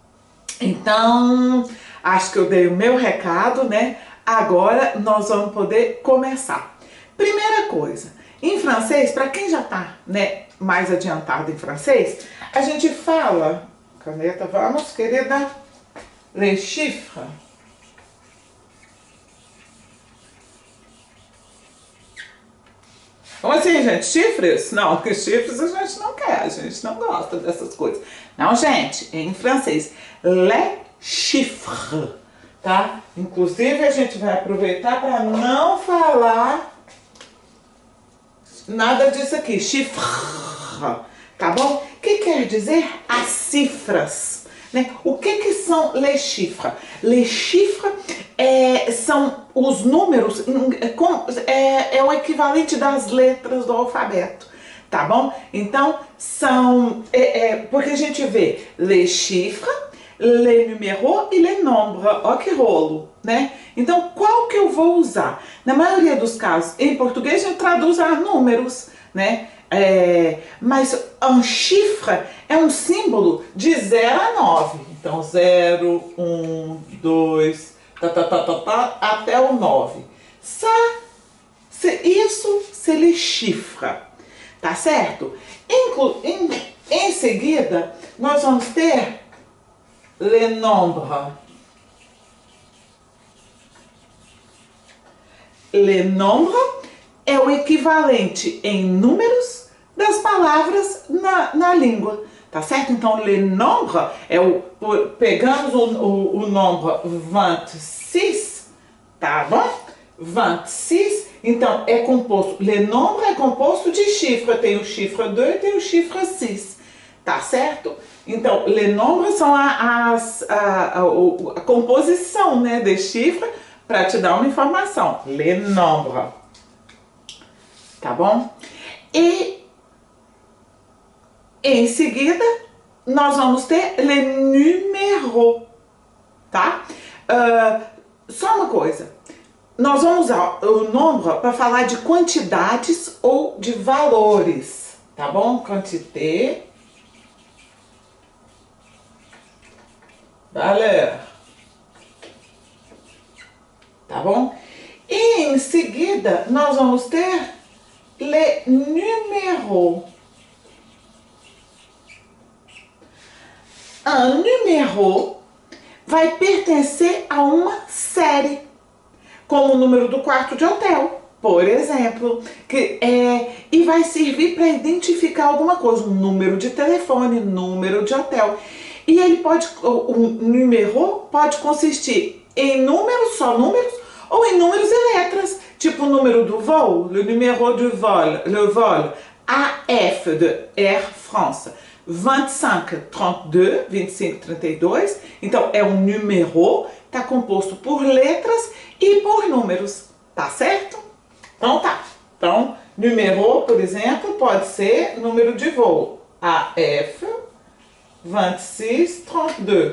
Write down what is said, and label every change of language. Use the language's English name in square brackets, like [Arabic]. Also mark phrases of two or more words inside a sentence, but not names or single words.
[Portuguese] Então, acho que eu dei o meu recado, né? Agora nós vamos poder começar. [French] Primeira coisa, [Portuguese] em francês, para quem já tá, né, mais adiantado em francês, a gente fala, caneta, vamos, querida, [French] les chiffres. [Portuguese] Como assim, gente? Chifres? Não, porque chifres a gente não quer, a gente não gosta dessas coisas. Não, gente, em francês, [French] les chiffres, [Portuguese] tá? Inclusive, a gente vai aproveitar para não falar nada disso aqui, chiffre, tá bom? O que quer dizer as cifras? Né? O que são [French] les chiffres? Les chiffres [Portuguese] são os números, é o equivalente das letras do alfabeto, tá bom? Então, são, porque a gente vê [French] les chiffres, les numéros [Portuguese] e [French] les nombres. [Portuguese] Ó que rolo, né? Então, qual que eu vou usar? Na maioria dos casos, em português, a gente traduz a números, né? Mas um chiffre é um símbolo de 0 a 9. Então, 0, 1, 2, até o 9. Isso se lhe chifra, tá certo? Em seguida, nós vamos ter [French] les nombres. Les nombres [Portuguese] é o equivalente em números das palavras na língua, tá certo? Então, [French] les nombres [Portuguese] pegamos o número 26, tá bom? 26, então é composto, [French] les nombres [Portuguese] é composto de chifre, tem o chifre 2 e tem o chifre 6, tá certo? Então, [French] les nombres [Portuguese] são a composição, né, de chifre, para te dar uma informação, [French] les nombres, [Portuguese] tá bom? E em seguida, nós vamos ter [French] les numéros, [Portuguese] tá? Só uma coisa. Nós vamos usar o número para falar de quantidades ou de valores, tá bom? [French] Quantité, valeur, [Portuguese] tá bom? E em seguida, nós vamos ter [French] les numéros. Un numéro [Portuguese] vai pertencer a uma série, como o número do quarto de hotel, por exemplo, e vai servir para identificar alguma coisa, um número de telefone, número de hotel. E o número pode consistir em números, só números, ou em números e letras, tipo o número do voo, [French] le numéro du vol, le vol AF de Air France, 25 32, 25 32, [Portuguese] então é um número, está composto por letras e por números, tá certo? Então tá. Então, número, por exemplo, pode ser número de voo. AF 26 32.